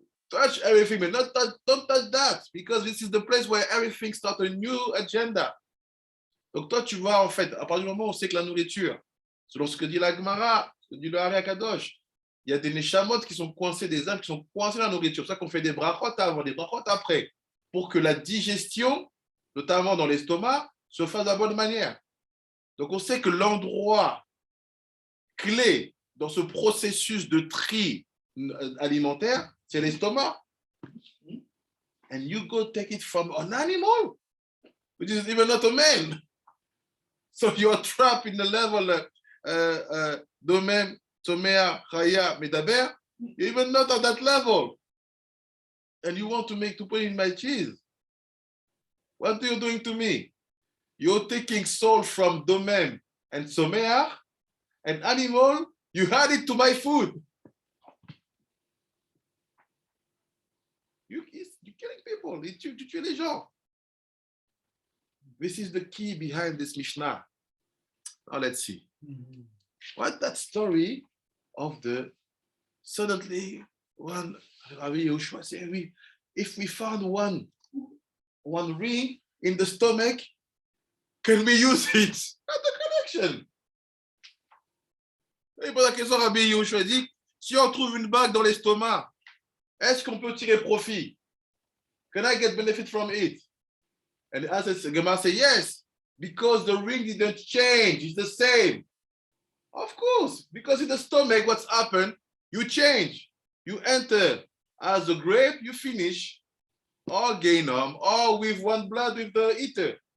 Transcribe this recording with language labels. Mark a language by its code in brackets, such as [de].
[en] Touch everything, but don't touch that, because this is the place where everything starts a new agenda. [fr] Donc toi, tu vois, en fait, à partir du moment où on sait que la nourriture, selon ce que dit la Gemara, ce que dit le Hari Akadosh, il y a des neshamot qui sont coincés, des âmes qui sont coincées dans la nourriture. C'est pour ça qu'on fait des brachot avant, des brachot après, pour que la digestion, notamment dans l'estomac, se fasse de la bonne manière. Donc on sait que l'endroit clé dans ce processus de tri alimentaire, c'est l'estomac. [en] And you go take it from an animal, which is even not a man. So you are trapped in the level Domem, Tomea, Chaya, Medaber. You're even not at that level. And you want to put it in my cheese. What are you doing to me? You're taking soul from Domem and Somea, an animal, you add it to my food. You're killing people. [fr] Tu tues les gens. [en] This is the key behind this Mishnah. Now let's see. What that story of the suddenly one Rabbi Yehoshua said, if we found one ring in the stomach, can we use it? Not the connection. [fr] Et pour la question, Rabbi Yehoshua dit, si on trouve une bague dans l'estomac, est-ce qu'on peut tirer profit? [en] Can I get benefit from it? And the Gemara says, yes, because the ring didn't change, it's the same. Of course, because in the stomach, what's happened, you change. You enter as a grape, you finish, or Gainom, or with one blood with the eater.